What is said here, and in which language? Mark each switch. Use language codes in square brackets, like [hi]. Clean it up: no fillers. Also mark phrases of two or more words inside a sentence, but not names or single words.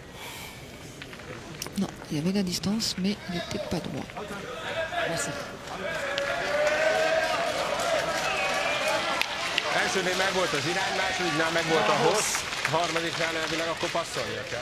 [fr] Non, il y avait la distance, mais il n'était pas droit. [hu] Elsőnél meg volt az irány, másodiknál meg volt a hossz, a harmadiknál elvileg akkor passzolnia kell.